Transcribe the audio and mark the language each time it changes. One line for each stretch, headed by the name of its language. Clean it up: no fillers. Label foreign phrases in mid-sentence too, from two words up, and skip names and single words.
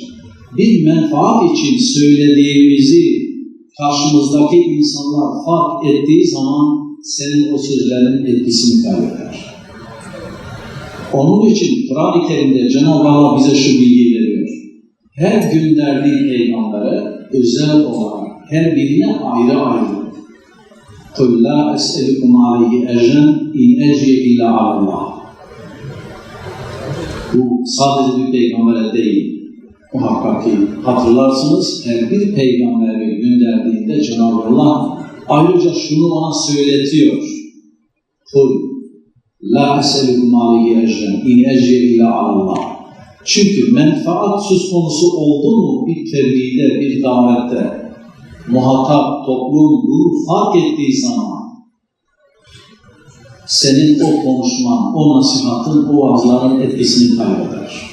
Turkish: Bir menfaat için söylediğimizi karşımızdaki insanlar fark ettiği zaman senin o sözlerin etkisini kaybeder. Onun için Kur'an-ı Kerim'de Cenab-ı Allah bize şu bilgiyi veriyor. Her gönderdiği peygambere özel olarak her birine ayrı ayrı.
Arabic: قُلْ لَا أَسْأَلُكُمْ عَلَيْهِ اَجْرًا اِنْ اَجْرِيَ اِلَّا عَلَى اللّٰهِ
Turkish: Bu sadece bir peygambere değil. Muhakkak ki hatırlarsınız, her bir peygamberi gönderdiğinde Cenab-ı Allah ayrıca şunu ona söyletiyor.
Arabic: قُلْ لَا أَسْأَلُكُمْ عَلَيْهِ اَجْرًا اِنْ اَجْرِيَ اِلَّا عَلَى اللّٰهِ
Turkish: Çünkü menfaat söz konusu oldu mu bir tebliğde, bir davette, muhatap, toplum bunu fark ettiği zaman senin o konuşman, o nasihatın, o vaazların etkisini kaybeder.